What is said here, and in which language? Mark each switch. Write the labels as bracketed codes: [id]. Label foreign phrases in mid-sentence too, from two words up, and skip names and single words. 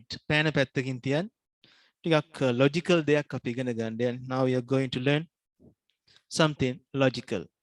[si] Pen පැත්තකින් තියන්න. ටිකක් logical දෙයක් අපි ඉගෙන ගන්න. [en] And now we are going to learn something logical.